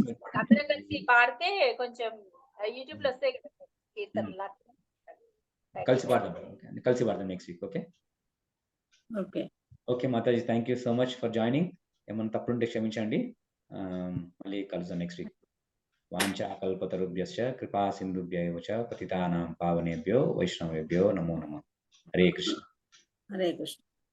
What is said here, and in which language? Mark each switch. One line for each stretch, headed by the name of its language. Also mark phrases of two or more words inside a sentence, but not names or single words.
Telugu: అందరం కలిసి పాడితే కొంచెం యూట్యూబ్ లో వస్తాయి కదా కీర్తనలా కలిసి పాడదాం
English: next week okay
Telugu: ఓకే
Sanskrit: ఓకే మాతాజీ
English: thank you so much for joining
Telugu: ఏమన్నా తప్పుంటే క్షమించండి మళ్ళీ కలుద్దాం
English: next week
Sanskrit: వాంఛా కల్పతరుభ్యశ్చ కృపా సింధుభ్యైవ చ పతితానాం పావనేభ్యో వైష్ణవేభ్యో నమో నమః హరే కృష్ణ
Telugu: హరే కృష్ణ